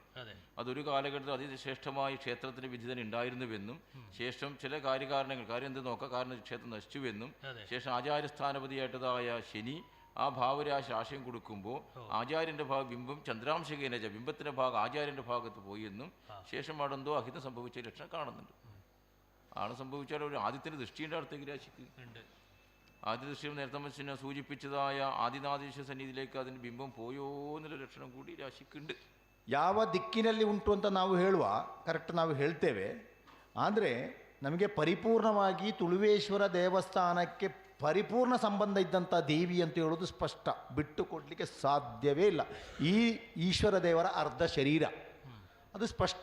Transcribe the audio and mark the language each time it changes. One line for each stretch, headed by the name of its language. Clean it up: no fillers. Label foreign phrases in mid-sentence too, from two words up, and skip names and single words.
Malayalam: അതൊരു കാലഘട്ടത്തിൽ അതിശ്രേഷ്ഠമായ ക്ഷേത്രത്തിന് വിധി തന്നെ ഉണ്ടായിരുന്നുവെന്നും ശേഷം ചില കാര്യം എന്ത് നോക്കാം, കാരണം ക്ഷേത്രം നശിച്ചുവെന്നും ശേഷം ആചാര്യസ്ഥാനപതിയായിട്ടതായ ശനി ആ ഭാവരാശി ആശയം കൊടുക്കുമ്പോൾ ആചാര്യൻ്റെ ബിംബം ചന്ദ്രാംശകേന ബിംബത്തിൻ്റെ ഭാഗം ആചാര്യൻ്റെ ഭാഗത്ത് പോയി എന്നും ശേഷം അവിടെന്തോ അഹിതം സംഭവിച്ച ലക്ഷണം കാണുന്നുണ്ട്. ആണ് സംഭവിച്ചാൽ ഒരു ആദ്യത്തിൻ്റെ ദൃഷ്ടിയുടെ അടുത്തേക്ക് രാശിക്ക് ആദ്യ ദൃശ്യം നേരത്തെ മനുഷ്യനെ സൂചിപ്പിച്ചതായ ആദിനാഥീശ്വര സന്നിധിയിലേക്ക് അതിന് ബിംബം പോയോ എന്നുള്ള ലക്ഷണം കൂടി ರಾಶಿക്കുണ്ട്.
Kannada: ಯಾವ ದಿಕ್ಕಿನಲ್ಲಿ ಉಂಟು ಅಂತ ನಾವು ಹೇಳುವ ಕರೆಕ್ಟ್ ನಾವು ಹೇಳ್ತೇವೆ. ಆದರೆ ನಮಗೆ ಪರಿಪೂರ್ಣವಾಗಿ ತುಳುವೇಶ್ವರ ದೇವಸ್ಥಾನಕ್ಕೆ ಪರಿಪೂರ್ಣ ಸಂಬಂಧ ಇದ್ದಂಥ ದೇವಿ ಅಂತ ಹೇಳೋದು ಸ್ಪಷ್ಟ, ಬಿಟ್ಟು ಕೊಡಲಿಕ್ಕೆ ಸಾಧ್ಯವೇ ಇಲ್ಲ. ಈ ಈಶ್ವರ ದೇವರ ಅರ್ಧ ಶರೀರ ಅದು ಸ್ಪಷ್ಟ.